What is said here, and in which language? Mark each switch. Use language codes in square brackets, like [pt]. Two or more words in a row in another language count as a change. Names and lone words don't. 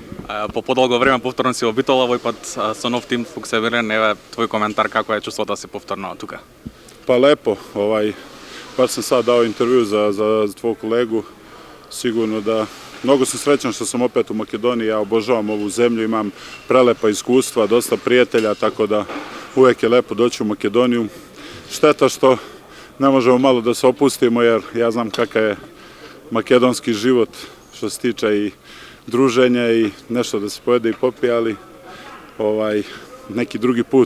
[mk] По подолго време повторно си во Битола, овој пат со нов тим Фуксеберен. Еве твој коментар, како е чувството да се повторно тука? [sr] Pa lepo, baš sam sad dao intervju za tvog kolegu, sigurno da mnogo sam srećan što sam opet u Makedoniji, ja obožavam ovu zemlju, imam prelepa iskustva, dosta prijatelja, tako da uvek je lepo doći u Makedoniju. Šteta što ne možemo malo da se opustimo, jer ja znam kakav je makedonski život što se tiče i druženja i nešto da se pojede i popije, ali neki drugi put.